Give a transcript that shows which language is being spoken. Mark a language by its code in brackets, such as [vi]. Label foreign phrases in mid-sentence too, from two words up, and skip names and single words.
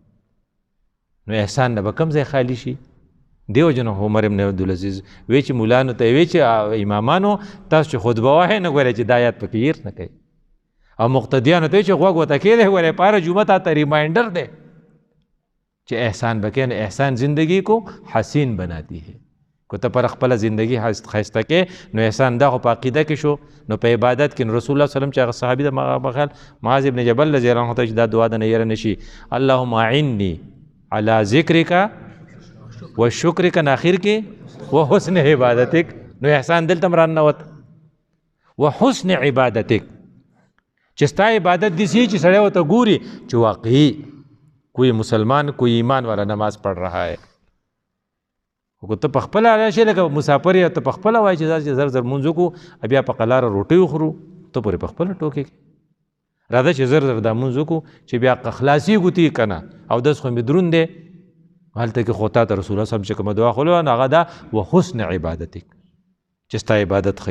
[ps] نو احسان نه به کوم ځای خالی شي؟ دیو جن عمر ابن عبدالعزیز وی چې مولانو ته وی چې امامانو تاسو چې خطبه وایئ نه ګورئ چې دا آیات پکې هیر نه کوي، او مقتدیانو ته چې غوږ ورته کېدی ګورئ په هره جمعه تا ته ریمائنډر دی چې احسان بکې. [ur] نو احسان زندگی کو حسین بناتی ہے. [ps] کو ته پر خپله زندگی ښایسته کې نو احسان دا خو په عقیده کې شو. نو په عبادت کې رسول الله صلی الله علیه وسلم چې هغه صحابي د بخل معاذ ابن جبل رضی الله عنه ته چې دا دعا د نه یره نشي، [ar] اللهم اعنی علی ذکرک و شکرک [ps] نه اخر کې [ar] و حسن عبادتک. [ps] نو احسان دلته هم راننوت [ar] و حسن عبادتک، [ps] چې ستا عبادت داسې چې سړی ورته ګوري چې واقعي [ur] کوئی مسلمان کوئی ایمان والا نماز پڑھ رہا ہے. [ps] خو ته په خپله راشې لکه مسافر یې ته په خپله وایي چې زر زر مونځ وکړو بیا په قلاره روټۍ وخورو، ته پورې په خپله ټوکې کې راځه چې زر زر دا مونځ وکړو چې بیا خلاصېږو تی که نه او داس خو مې دروند دی. هلته کې خو تا ته رسول الله صلی الله علیه وسلم چې کومه دعا خوله نو هغه دا [ar] و حسن عبادتک [ps] چې ستا عبادت ښیي.